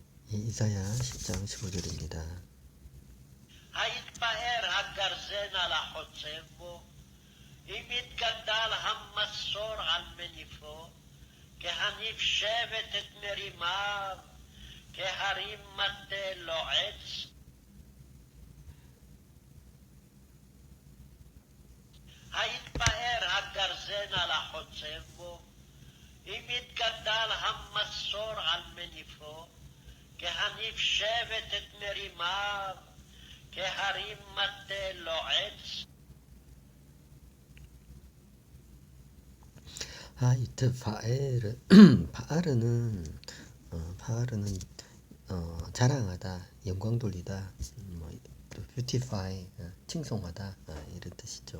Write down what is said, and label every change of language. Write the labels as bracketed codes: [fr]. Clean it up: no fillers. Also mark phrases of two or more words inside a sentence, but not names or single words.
[ko] 이사야 10장 15절입니다. [he] היתפאר הגרזן על החוצב בו, אם יתגדל המסור על מניפו, כהניף שבט את מרימיו, כהרים מטה לועץ. היתפאר הגרזן על החוצב בו, אם יתגדל המסור על מניפו, כהניף שבט את מרימיו, כהרים מטה לועץ. [ko] 하이트 파에르 파르는 파르는 자랑하다, 영광 돌리다, 또 뷰티파이, 칭송하다, 이런 뜻이죠.